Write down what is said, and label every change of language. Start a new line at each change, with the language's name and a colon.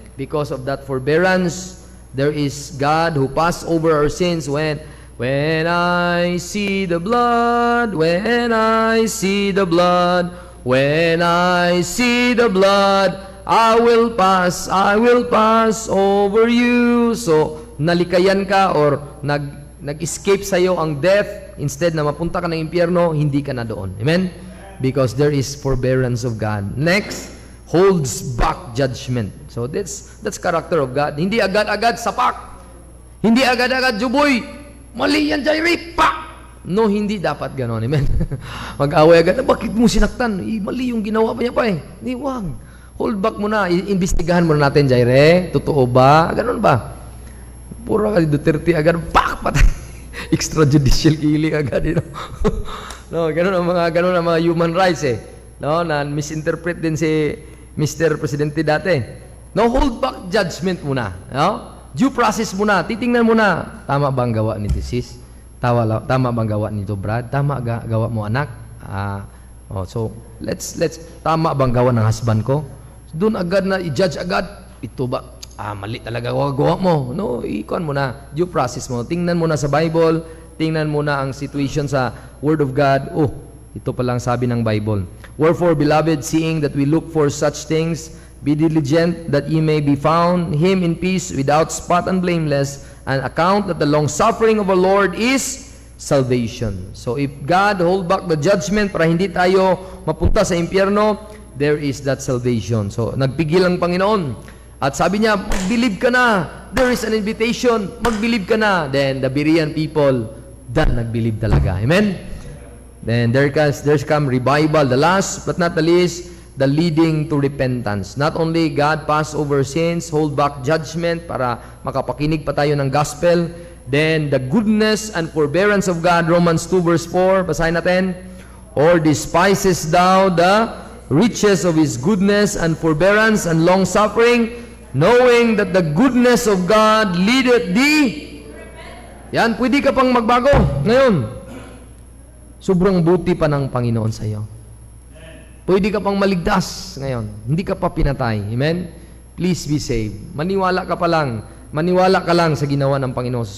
English: Because of that forbearance, there is God who passed over our sins when I see the blood, when I see the blood, when I see the blood, I will pass over you.
Filipino: So, nalikayan ka or nag-escape sa'yo ang death, instead na mapunta ka ng impyerno, hindi ka na doon.
English: Amen? Because there is forbearance of God. Next, holds back judgment. So, that's character of God.
Filipino: Hindi agad-agad sapak. Hindi agad-agad juboy. Mali yan, Jairi. Pa! No, hindi dapat ganon. Amen? Mag-away agad. Bakit mo sinaktan? Mali yung ginawa pa niya pa eh. Hindi, wag.
English: Hold back
Filipino: muna. Imbestigahan muna natin, Jaire. Totoo ba? Ganon ba? Puro ka Duterte agad. Pak! Patay. Extrajudicial killing agad.
English: You know?
Filipino: No, ganon ang mga human rights eh. No, na misinterpret din si Mr. Presidente dati. No,
English: hold back judgment
Filipino: muna. No? Due process muna. Titingnan muna. Tama ba ang gawa ni sis? Tama bang gawa nito, Brad? Tama gawa mo, anak? So, let's tama bang gawa ng husband ko? Doon agad na i-judge agad. Ito ba? Mali talaga gawa mo. No, ikuan mo na. Due process mo. Tingnan mo na sa Bible. Tingnan mo na ang situation sa Word of God. Oh, ito palang sabi ng Bible.
English: Wherefore, beloved, seeing that we look for such things, be diligent that ye may be found him in peace, without spot and blameless, and account that the long suffering of our Lord is salvation. So if God hold back the judgment
Filipino: para hindi tayo mapunta sa impyerno,
English: there is that salvation.
Filipino: So nagpigil ang Panginoon. At sabi niya, mag-believe ka na.
English: There is an invitation.
Filipino: Mag-believe ka na.
English: Then the Berean people,
Filipino: nag-believe talaga.
English: Amen? Then there's come revival. The last but not the least, the leading to repentance. Not only God pass over sins, hold back judgment
Filipino: para makapakinig pa tayo ng gospel,
English: then the goodness and forbearance of God, Romans 2 verse 4,
Filipino: basahin natin.
English: Or despisest thou the riches of His goodness and forbearance and long suffering, knowing that the goodness of God leadeth thee.
Filipino: Yan, pwede ka pang magbago ngayon. Sobrang buti pa ng Panginoon sa iyo. Pwede ka pang maligtas ngayon. Hindi ka pa pinatay. Amen?
English: Please be saved.
Filipino: Maniwala ka pa lang. Maniwala ka lang sa ginawa ng Panginoon.